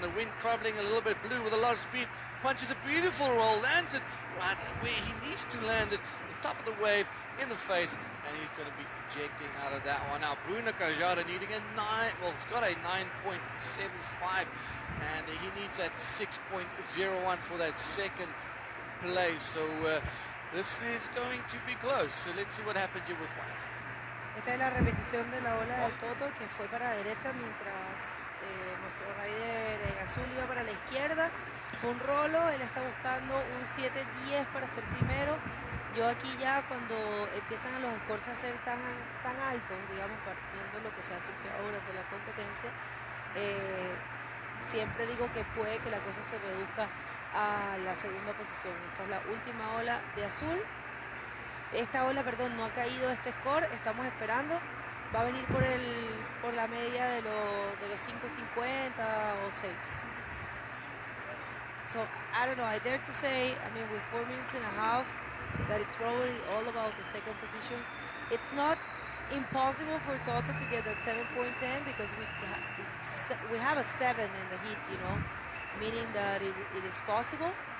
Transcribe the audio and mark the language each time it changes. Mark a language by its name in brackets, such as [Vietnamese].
[English] The wind crumbling a little bit blue with a lot of speed. Punches a beautiful roll, lands it right where he needs to land it, on top of the wave, in the face, and he's going to be ejecting out of that one. Now Bruno Cajada needing he's got a 9.75, and he needs that 6.01 for that second place. So this is going to be close. So let's see what happens here with White. [Spanish] Esta es la repetición de la ola de Toto, que fue para la derecha mientras nuestro rider en azul iba para la izquierda. Fue un rolo, él está buscando un 7.10 para ser primero. Yo aquí ya cuando empiezan a los scores a ser tan altos, digamos, viendo lo que se ha surfeado durante la competencia, siempre digo que puede que la cosa se reduzca a la segunda posición. Esta es la última ola de azul. Esta ola, perdón, no ha caído este score, estamos esperando. Va a venir por la media de los 5.50 o 6. [English] So, I don't know, I dare to say, I mean, with 4 minutes and a half, that it's probably all about the second position. It's not impossible for Toto to get that 7.10 because we have a 7 in the heat, you know, meaning that it is possible.